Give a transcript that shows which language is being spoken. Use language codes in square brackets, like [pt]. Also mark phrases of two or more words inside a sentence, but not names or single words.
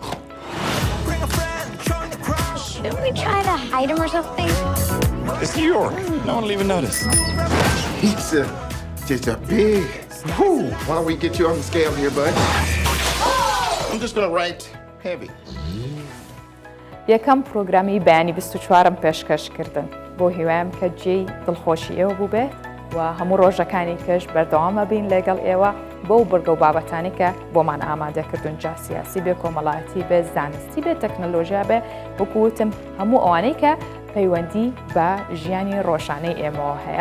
[en] Shouldn't we try to hide him or something? It's New York. No one will even notice. Pizza. Just a big. Whew. Why don't we get you on the scale here, bud? I'm just gonna write heavy. [ckb] یەکەم پرۆگرامی بەیانی 24م پێشکەشکردن بۆ هیوایم کە جێی دڵخۆشی ئێوە بوو بێت و هەموو ڕۆژەکانی کەش بەردەوامە بین لەگەڵ ئێوە بۆ بڕگە و بابەتانی کە بۆمان ئامادەکردون، جا سیاسی بێ، کۆمەڵایەتی بێ، زانستی بێ، تەکنەلۆژیا بێ، وەکووتم هەموو ئەوانەی کە پەیوەندی بە ژیانی ڕۆژانەی ئێمەوە هەیە.